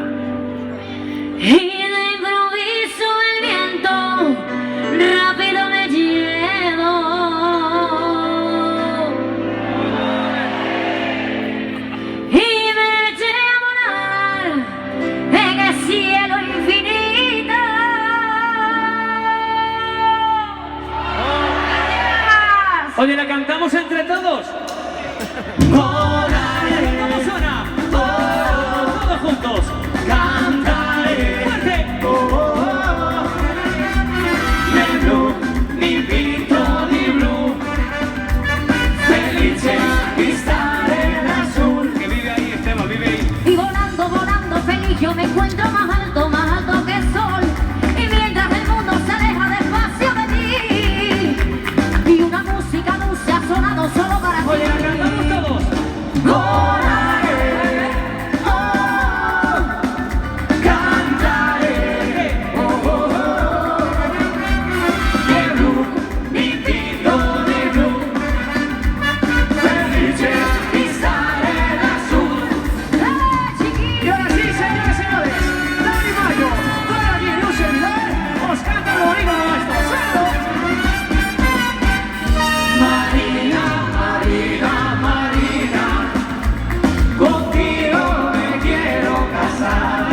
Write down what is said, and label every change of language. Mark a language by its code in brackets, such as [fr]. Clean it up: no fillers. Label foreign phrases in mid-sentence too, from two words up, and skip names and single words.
[es] Y de improviso el viento rápido me llevó y me eché a volar en el cielo infinito. Oye, ¿la cantamos entre todos? Volaré. ¿Cómo suena? Todos juntos. Cantaré. Fuerte. [it] Nel blu, mi vinto di blu, felice di stare lassù. [es] Que vive ahí, Esteban, vive ahí. Y volando, volando feliz yo me encuentro más alto que el sol. Y mientras el mundo se aleja despacio de mí, y una música dulce ha sonado solo para ti. Oye, la cantamos todos. Volaré, Cantaré. [it] Nel blu, mi vinto di blu, felice di stare lassù. [es] chiquillo. Y ahora sí, señoras y señores, Dani Mayo, toda la luz en vida, os canta el bonito nuestro. ¡Suelo! Marina, Marina, Marina, contigo me quiero casar.